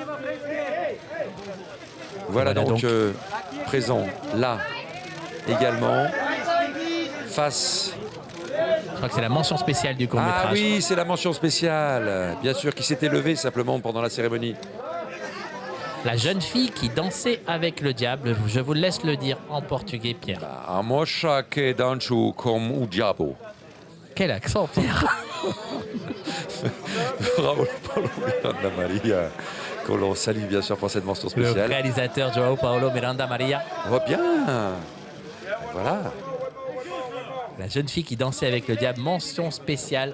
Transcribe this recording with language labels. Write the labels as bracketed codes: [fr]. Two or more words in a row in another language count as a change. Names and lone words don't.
[fr] Voilà donc présent là également face. Je crois que c'est la mention spéciale du court-métrage. Ah oui, c'est la mention spéciale, bien sûr, qui s'était levée simplement pendant la cérémonie. La jeune fille qui dansait avec le diable, je vous laisse le dire en portugais, Pierre. [pt] A moça que dançou com o diabo. [fr] Quel accent, Pierre. Bravo, Paulo Miranda Maria, que l'on salue bien sûr pour cette mention spéciale. Le réalisateur João Paulo Miranda Maria. On voit bien. Voilà. La jeune fille qui dansait avec le diable, mention spéciale.